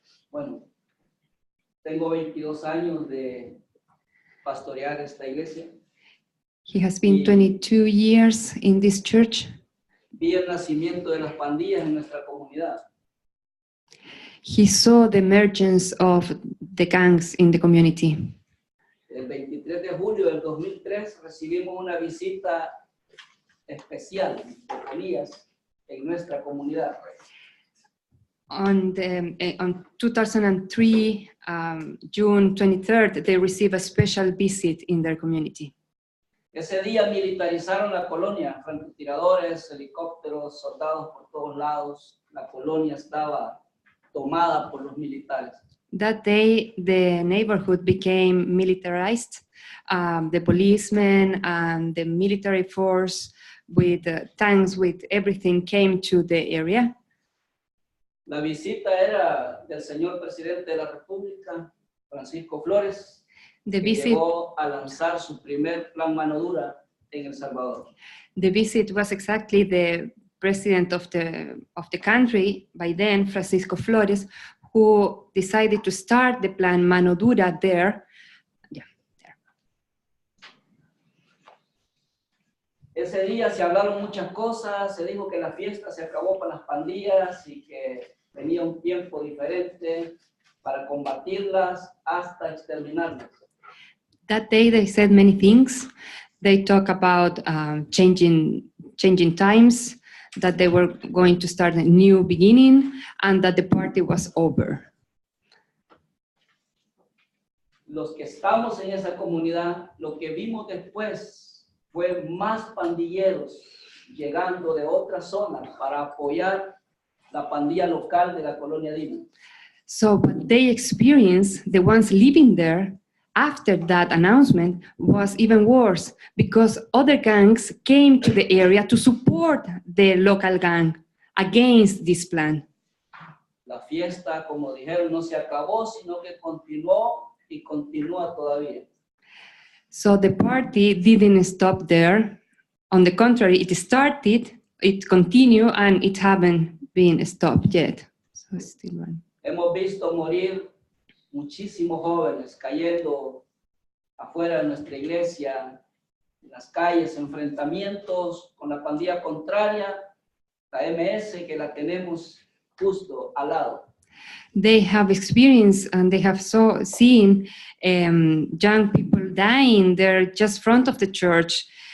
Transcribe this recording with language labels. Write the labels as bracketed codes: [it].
[es] Bueno, tengo 22 años de pastorear esta iglesia. [en] He has been 22 years in this church. [es] Vi el nacimiento de las pandillas en nuestra comunidad. [en] He saw the emergence of the gangs in the community. [es] El 23 de julio del 2003 recibimos una visita especial de Elías en nuestra comunidad. [en] On 2003, June 23rd, they received a special visit in their community. [es] Ese día militarizaron la colonia, francotiradores, helicópteros, soldados por todos lados. La colonia estaba tomada por los militares. [en] That day, the neighborhood became militarized. The policemen and the military force with tanks, with everything, came to the area. [es] La visita era del señor presidente de la República, Francisco Flores, [en] The [es] que [en] visit, [es] llegó a lanzar su primer plan mano dura en El Salvador. [en] the visit was exactly the president of the country, by then, Francisco Flores, who decided to start the plan Mano Dura there. Yeah, there. [es] Ese día se hablaron muchas cosas, se dijo que la fiesta se acabó para las pandillas y que venía un tiempo diferente para combatirlas hasta exterminarlas. [en] That day they said many things. They talk about changing times, that they were going to start a new beginning, and that the party was over. [es] Los que estamos en esa comunidad, lo que vimos después fue más pandilleros llegando de otras zonas para apoyar la pandilla local de la colonia Dina. [en] So what they experienced, the ones living there, after that announcement was even worse, because other gangs came to the area to support the local gang against this plan. [es] La fiesta, como dijeron, no se acabó, sino que continuó y continúa todavía. [en] So the party didn't stop there. On the contrary, it started, it continued, and it haven't been stopped yet. So it's still running. [es] Hemos visto morir muchísimos jóvenes cayendo afuera de nuestra iglesia, en las calles, enfrentamientos con la pandilla contraria, la MS, que la tenemos justo al lado. [en] They have experienced and they have seen young people dying there just front of the church.